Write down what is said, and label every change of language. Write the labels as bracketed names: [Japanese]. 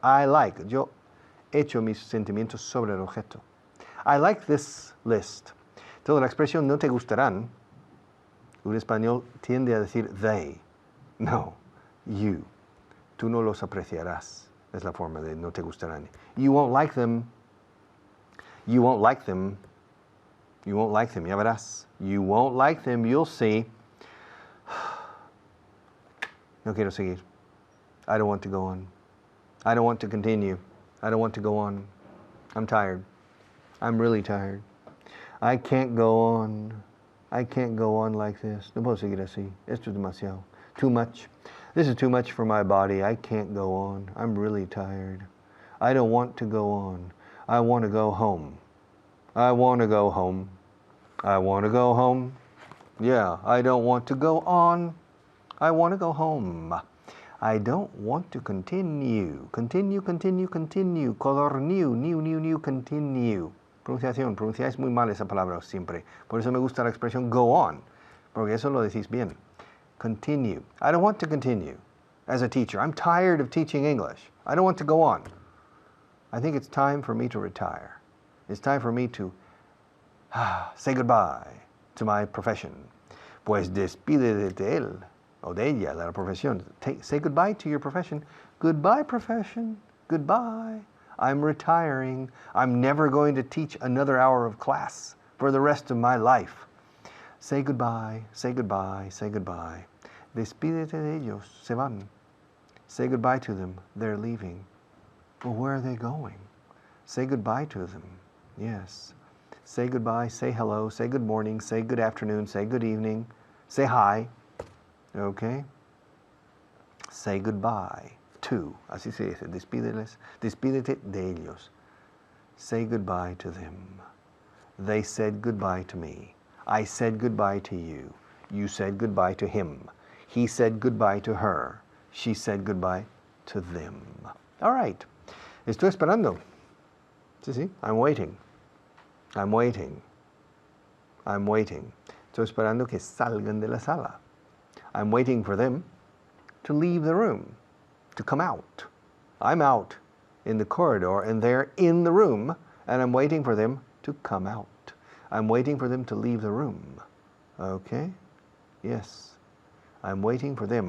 [English] I like, [Spanish] yo echo mis sentimientos sobre el objeto. [English] I like this list. [Spanish] Entonces la expresión no te gustarán, un español tiende a decir they. No, you. Tú no los apreciarás. Es la forma de no te gustarán. [English] You won't like them. You won't like them. You won't like them. [Spanish] Ya verás. [English] You won't like them. You'll see. [Spanish] No quiero seguir. [English] I don't want to go on. I don't want to continue. I don't want to go on. I'm tired. I'm really tired. I can't go on. I can't go on like this. [Spanish] No puedo seguir así. Esto es demasiado. [English] Too much. This is too much for my body. I can't go on. I'm really tired. I don't want to go on. I want to go home. I want to go home. I want to go home. Yeah, I don't want to go on. I want to go home. I don't want to continue. Continue, continue, continue. Color new, new, continue. [Spanish] Pronunciación, pronunciáis muy mal esa palabra siempre. Por eso me gusta la expresión go on, porque eso lo decís bien. [English] Continue. I don't want to continue as a teacher. I'm tired of teaching English. I don't want to go on. I think it's time for me to retire. It's time for me to say goodbye to my profession. [Spanish] Pues despídete de él o de ella, de la profesión. [English] Say goodbye to your profession. Goodbye, profession. Goodbye. I'm retiring. I'm never going to teach another hour of class for the rest of my life. Say goodbye, say goodbye, say goodbye. [Spanish] Despídete de ellos, se van. [English] Say goodbye to them, they're leaving. Well, where are they going? Say goodbye to them, yes. Say goodbye, say hello, say good morning, say good afternoon, say good evening, say hi. Okay? Say goodbye to. [Spanish] Así se dice. Despídete de ellos. [English] Say goodbye to them. They said goodbye to me. I said goodbye to you. You said goodbye to him. He said goodbye to her. She said goodbye to them. All right. [Spanish] Estoy esperando. Sí, sí. [English] I'm waiting. I'm waiting. I'm waiting. [Spanish] Estoy esperando que salgan de la sala. [English] I'm waiting for them to leave the room, to come out. I'm out in the corridor and they're in the room and I'm waiting for them to come out. I'm waiting for them to leave the room. Okay? Yes. I'm waiting for them.